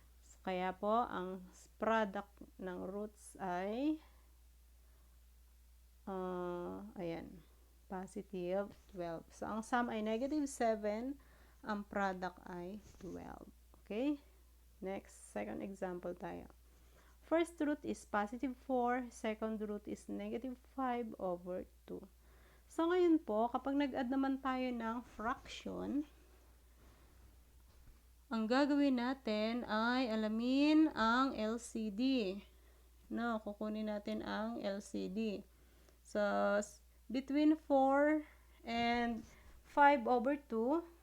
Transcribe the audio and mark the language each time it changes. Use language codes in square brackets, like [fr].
[tl] So, kaya po, ang product ng roots ay ayan, positive 12. So, ang sum ay negative 7, ang product ay 12. [en] Okay? Next, second example [tl] tayo. [en] First root is positive 4, second root is negative 5 over 2. [tl] So, ngayon po, kapag nag-add naman tayo ng fraction, ang gagawin natin ay alamin ang LCD. No, kukunin natin ang LCD. So, [en] between 4 and 5 over 2,